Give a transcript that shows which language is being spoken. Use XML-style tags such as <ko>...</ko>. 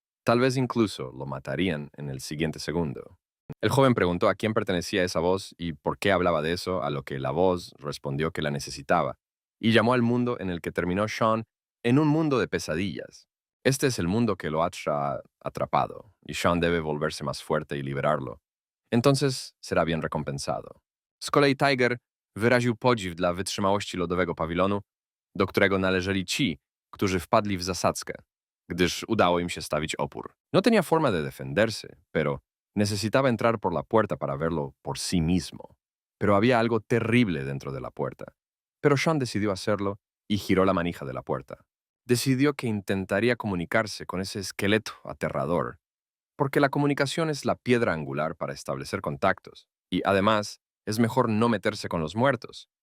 <es>Tal vez incluso lo matarían en el siguiente segundo. El joven preguntó a quién pertenecía esa voz y por qué hablaba de eso, a lo que la voz respondió que la necesitaba, y llamó al mundo en el que terminó Sean en un mundo de pesadillas. Este es el mundo que lo ha atrapado, y Sean debe volverse más fuerte y liberarlo. Entonces será bien recompensado.</es> <pl>Z kolei Tiger wyraził podziw dla wytrzymałości lodowego pawilonu, do którego należeli ci, którzy wpadli w zasadzkę, gdyż udało im się stawić opór.</pl> <es>No tenía forma de defenderse, pero necesitaba entrar por la puerta para verlo por sí mismo. Pero había algo terrible dentro de la puerta. Pero Sean decidió hacerlo y giró la manija de la puerta. Decidió que intentaría comunicarse con ese esqueleto aterrador, porque la comunicación es la piedra angular para establecer contactos, y además es mejor no meterse con los muertos.</es>